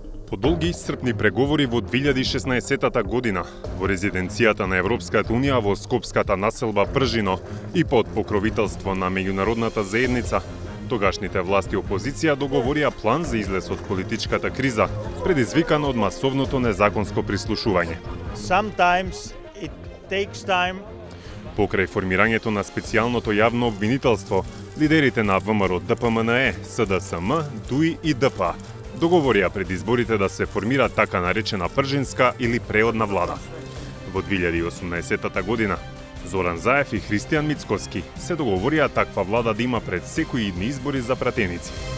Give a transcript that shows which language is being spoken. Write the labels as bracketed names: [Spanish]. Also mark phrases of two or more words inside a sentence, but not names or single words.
[Macedonian] По долги и исцрпни преговори во 2016 година во резиденцијата на Европската Унија во Скопската населба Пржино и под покровителство на меѓународната заедница, тогашните власти и опозиција договорија план за излез од политичката криза, предизвикана од масовното незаконско прислушување. [English] Sometimes it takes time. [Macedonian] Покрај формирањето на специјалното јавно обвинителство, лидерите на ВМРО, ДПМНЕ, СДСМ, ДУИ и ДПА договорија пред изборите да се формира така наречена пржинска или преодна влада. Во 2018 година Зоран Заев и Христијан Мицкоски се договорија таква влада да има пред секои идни избори за пратеници.